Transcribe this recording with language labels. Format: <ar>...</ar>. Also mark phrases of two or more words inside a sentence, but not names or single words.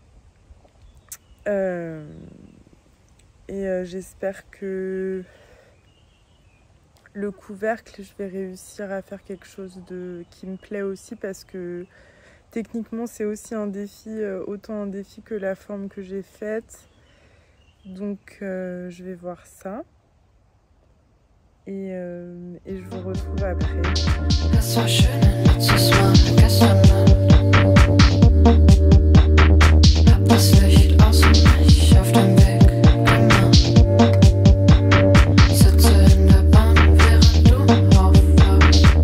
<fr>J'espère que le couvercle, je vais réussir à faire quelque chose qui me plaît aussi, parce que techniquement, c'est aussi un défi, autant un défi que la forme que j'ai faite. Donc, je vais voir ça. Et je vous retrouve après.</fr> <de>Es war schön, letztes Mal, gestern Nacht. Hab das Licht außen mich auf dem Weg gemacht. Sitze in der Bahn, während du aufwachst.</de>